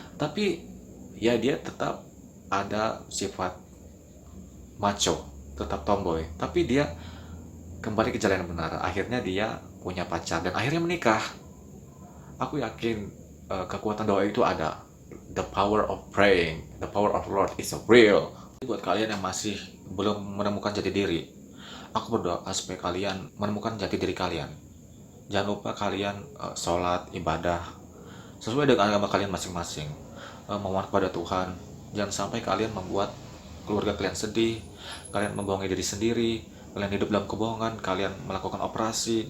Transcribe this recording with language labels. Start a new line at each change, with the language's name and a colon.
Indonesian: Tapi ya dia tetap ada sifat macho, tetap tomboy. Tapi dia kembali ke jalan yang benar. Akhirnya dia punya pacar dan akhirnya menikah. Aku yakin kekuatan doa itu ada.
English: The power of praying, the power of Lord is real.
Indonesian: Buat kalian yang masih belum menemukan jati diri, aku berdoa supaya kalian menemukan jati diri kalian. Jangan lupa kalian sholat, ibadah sesuai dengan agama kalian masing-masing. Memohon kepada Tuhan. Jangan sampai kalian membuat keluarga kalian sedih, kalian membohongi diri sendiri, kalian hidup dalam kebohongan, kalian melakukan operasi.